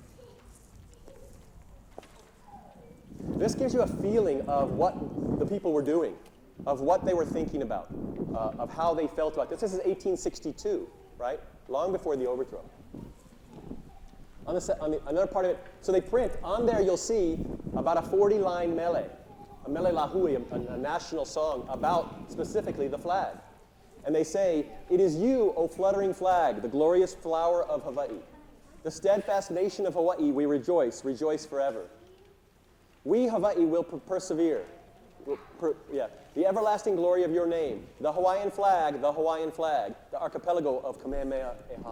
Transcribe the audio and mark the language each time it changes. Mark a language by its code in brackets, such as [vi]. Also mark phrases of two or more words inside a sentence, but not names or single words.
[en] This gives you a feeling of what the people were doing, of what they were thinking about, of how they felt about this. This is 1862, right? Long before the overthrow. Another part of it, so they print, on there you'll see about a 40-line mele, a [haw] mele Lāhui, [en] a national song about specifically the flag. And they say, "It is you, O fluttering flag, the glorious flower of Hawaii. The steadfast nation of Hawaii, we rejoice, rejoice forever. We, Hawaii, will persevere. The everlasting glory of your name, the Hawaiian flag, the archipelago of Kamehameha Eha."